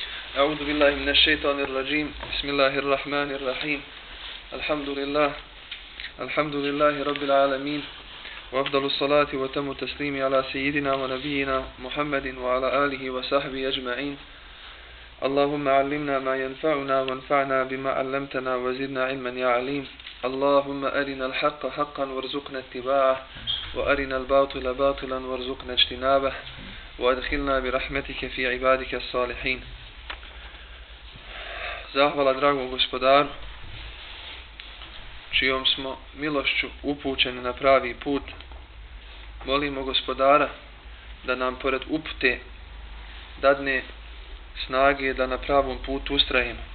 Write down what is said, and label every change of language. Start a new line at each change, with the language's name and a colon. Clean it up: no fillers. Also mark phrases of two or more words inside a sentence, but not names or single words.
Arabic: أعوذ بالله من الشيطان الرجيم بسم الله الرحمن الرحيم الحمد لله رب العالمين وأفضل الصلاة وتم التسليم على سيدنا ونبينا محمد وعلى آله وصحبه أجمعين اللهم علمنا ما ينفعنا وانفعنا بما علمتنا وزدنا علما يا عليم اللهم أرنا الحق حقا وارزقنا اتباعه وأرنا الباطل باطلا وارزقنا اجتنابه وأدخلنا برحمتك في عبادك الصالحين.
Bosnian: Zahvala dragom gospodaru, čijom smo milošću upućeni na pravi put. Molimo gospodara da nam pored upute dadne snage da na pravom putu ustrajemo.